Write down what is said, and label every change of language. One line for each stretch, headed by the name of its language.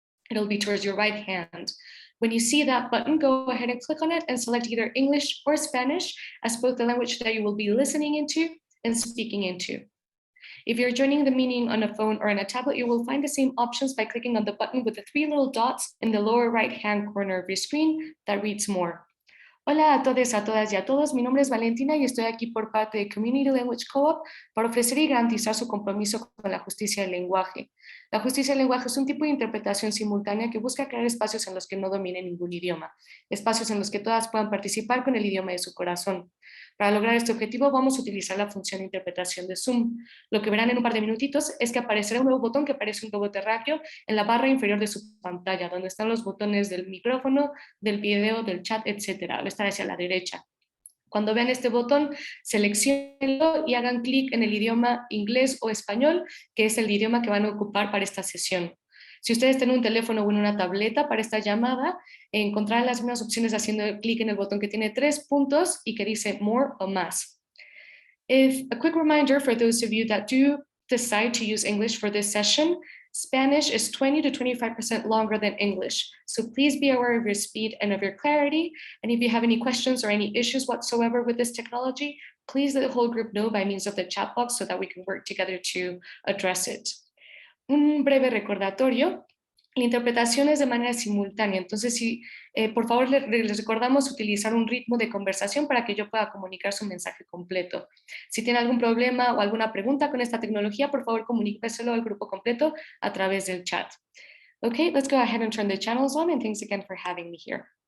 English: It'll be towards your right hand. When you see that button, go ahead and click on it and select either English or Spanish as both the language that you will be listening into and speaking into. If you're joining the meeting on a phone or on a tablet, you will find the same options by clicking on the button with the 3 little dots in the lower right-hand corner of your screen that reads more.
Spanish: Hola a todos, a todas y a todos. Mi nombre es Valentina y estoy aquí por parte de Community Language Co-op para ofrecer y garantizar su compromiso con la justicia del lenguaje. La justicia del lenguaje es un tipo de interpretación simultánea que busca crear espacios en los que no domine ningún idioma, espacios en los que todas puedan participar con el idioma de su corazón. Para lograr este objetivo vamos a utilizar la función de interpretación de Zoom. Lo que verán en un par de minutitos es que aparecerá un nuevo botón que parece un globo terráqueo en la barra inferior de su pantalla, donde están los botones del micrófono, del video, del chat, etc. Va a estar hacia la derecha. Cuando vean este botón, selecciónenlo y hagan clic en el idioma inglés o español, que es el idioma que van a ocupar para esta sesión. Si ustedes tienen un teléfono o en una tableta para esta llamada, encontrarán las mismas opciones haciendo clic en el botón que tiene 3 puntos y que dice More o Más.
English: A quick reminder for those of you that do decide to use English for this session, Spanish is 20 to 25% longer than English. So please be aware of your speed and of your clarity. And if you have any questions or any issues whatsoever with this technology, please let the whole group know by means of the chat box so that we can work together to address it.
Spanish: Un breve recordatorio, la interpretación es de manera simultánea, entonces si por favor les recordamos utilizar un ritmo de conversación para que yo pueda comunicar su mensaje completo. Si tiene algún problema o alguna pregunta con esta tecnología, por favor comuníqueselo al grupo completo a través del chat.
English: Okay, let's go ahead and turn the channels on, and thanks again for having me here.